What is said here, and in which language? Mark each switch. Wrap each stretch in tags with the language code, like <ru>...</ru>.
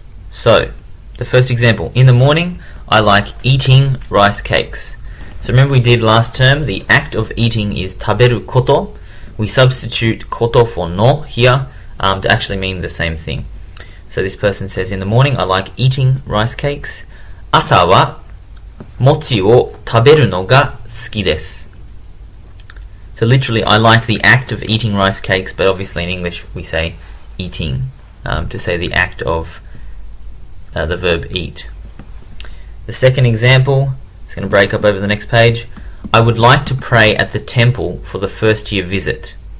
<en>So the first example, in the morning I like eating rice cakes. So remember we did last term, the act of eating is taberu koto. We substitute koto for no here to actually mean the same thing. So this person says, in the morning I like eating rice cakes.</en> <ja>朝は餅を食べるのが好きです.</ja> <en>So literally I like the act of eating rice cakes, but obviously in English we say eating to say the act of the verb eat. The second example, it's going to break up over the next page. I would like to pray at the temple for the first year visit.</en>